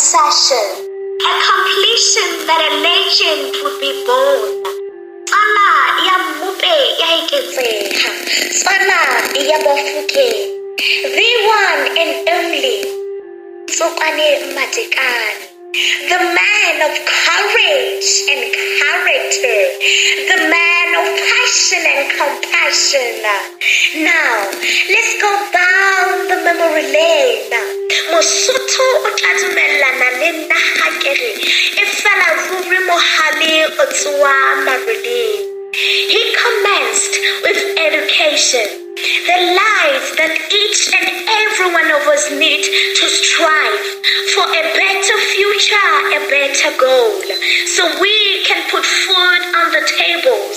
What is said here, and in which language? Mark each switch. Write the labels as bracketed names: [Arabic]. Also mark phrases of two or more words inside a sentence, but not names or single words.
[English] compassion, a completion that a legend would be born. [Southern Sotho] Tsala ya Mupe ya iketseha, tsala ya Bafokeng, [English] the one and only Matekane, the man of courage and character, the man of passion and compassion. Now, let's go down the memory lane. [Southern Sotho] Mosotho o tla dumellana le nna ha ke re e fela ruri mohale o tsoa mareleng. [English] He commenced with education, the life that each and every one of us need to strive for a better future, a better goal, so we can put food on the tables.